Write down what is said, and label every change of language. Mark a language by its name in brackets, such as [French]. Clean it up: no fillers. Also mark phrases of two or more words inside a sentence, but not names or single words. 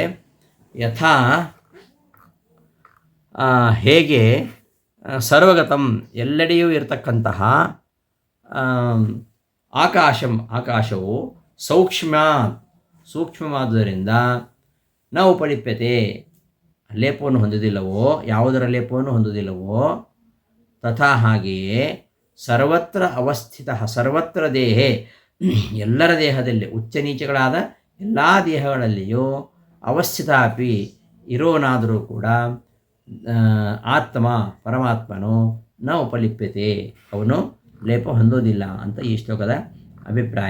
[Kannada] ಯಥಾ ಹೇಗೆ ಸರ್ವಗತಂ ಎಲ್ಲೆಡೆಯೂ ಇರತಕ್ಕಂತಹ ಆಕಾಶವು ಸೂಕ್ಷ್ಮವಾದುದರಿಂದ [Sanskrit] ನ ಉಪಲಿಪ್ಯತೆ, [Kannada] ಲೇಪವನ್ನು ಹೊಂದುವುದಿಲ್ಲವೋ, ಯಾವುದರ ಲೇಪವನ್ನು ಹೊಂದುವುದಿಲ್ಲವೋ, ತಥಾ ಹಾಗೆಯೇ [Sanskrit] ಸರ್ವತ್ರ ಅವಸ್ಥಿತ ಸರ್ವತ್ರ ದೇಹೇ, [Kannada] ಎಲ್ಲರ ದೇಹದಲ್ಲಿ ಉಚ್ಚ ನೀಚಗಳಾದ ಎಲ್ಲ ದೇಹಗಳಲ್ಲಿಯೂ [Sanskrit] ಅವಸ್ಥಿತ ಅಪಿ [Kannada] ಇರೋನಾದರೂ ಕೂಡ ಆತ್ಮ ಪರಮಾತ್ಮನು [Sanskrit] ನ ಉಪಲಿಪ್ಯತೆ, [Kannada] ಅವನು ಲೇಪ ಹೊಂದೋದಿಲ್ಲ ಅಂತ ಈ ಶ್ಲೋಕದ ಅಭಿಪ್ರಾಯ.